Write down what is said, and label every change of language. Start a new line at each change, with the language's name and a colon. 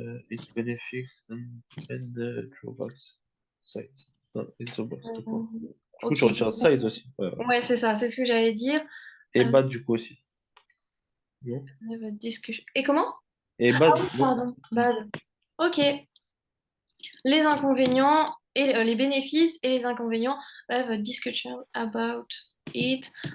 English: It benefits and drawbacks. Sites.
French: Non, et drawbacks, tout court. Du coup, Ok. je retire sites aussi. Ouais, ouais. Ouais, c'est ça, c'est ce que j'allais dire. Et Euh, bad, du coup, aussi. Non? Et comment? Et Ah
English: bad,
French: oui, non? pardon. Bad. Ok. Les inconvénients et les bénéfices et les inconvénients.
English: Have a discussion about it.